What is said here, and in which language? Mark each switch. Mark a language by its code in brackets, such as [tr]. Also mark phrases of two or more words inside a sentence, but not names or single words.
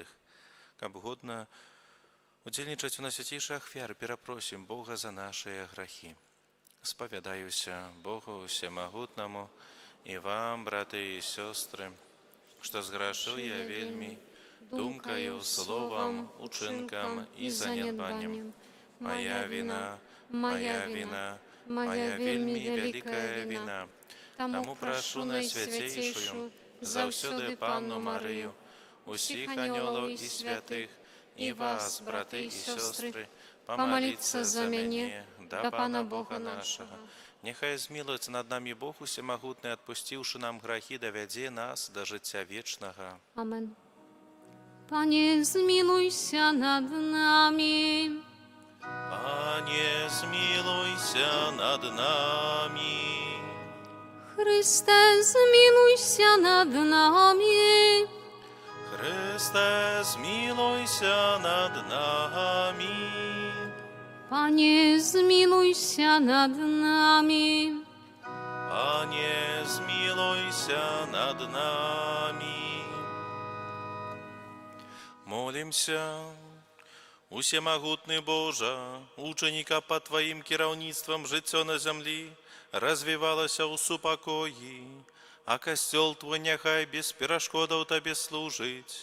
[be] Каб годна удзельнічаць у найсвяцейшай ахвяры, перапросім Бога за нашыя грахі. Спавядаюся Богу Всемагутнаму і вам, браты і сёстры, што зграшу я вельмі, думкаю, словам, учынкам і занядбаннем. Моя вина, моя вина, моя вельмі вялікая вина. Таму прашу найсвяцейшую, заўсёды Панну Марыю, усіх анёлаў і святых, і вас, браты і сёстры, памаліцца за мяне, да Пана Бога нашага. Няхай змілуецца над намі Бог усемагутны, адпусціўшы нам грахі, давядзе нас да жыцця вечнага. Amen. [pl] Panie, zmiłuj się nad nami. Panie, zmiłuj się nad nami. Chryste, zmiłuj się nad nami. Chryste, zmiłuj się nad nami. Panie, zmiłuj się nad nami. Panie, zmiłuj się nad nami. [be] Молимся. Усемагутны Божа, ученіка пад Тваім кіраўніцтвам жыццё на зямлі развівалася ў супакоі, а касцёл Твой няхай без перашкодаў Табе служыць.